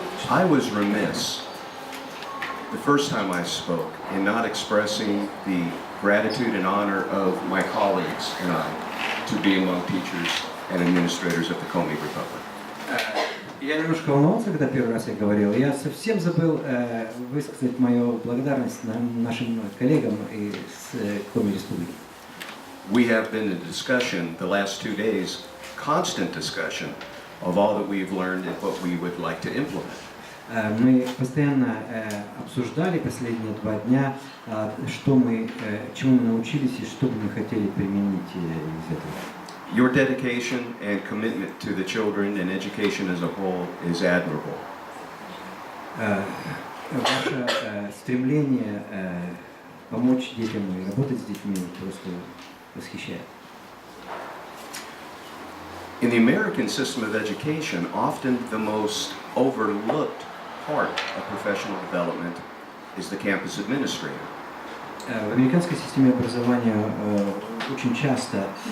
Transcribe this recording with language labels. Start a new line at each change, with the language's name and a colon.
English: I was remiss the first time I spoke in not expressing the gratitude and honor of my colleagues and I to be among teachers and administrators of the Komi Republic.
Russian: Я немножко волновался, когда первый раз я говорил. Я совсем забыл высказать мою благодарность нашим коллегам из Коми Республики.
English: We have been in discussion the last 2 days, constant discussion of all that we've learned and what we would like to implement.
Russian: Мы постоянно обсуждали последние 2 дня, чему мы научились и что бы мы хотели применить из этого.
English: Your dedication and commitment to the children and education as a whole is admirable.
Russian: Ваше стремление помочь детям и работать с детьми просто восхищает.
English: In the American system of education, often the most overlooked part of professional development is the campus administrator.
Russian: В американской системе образования очень часто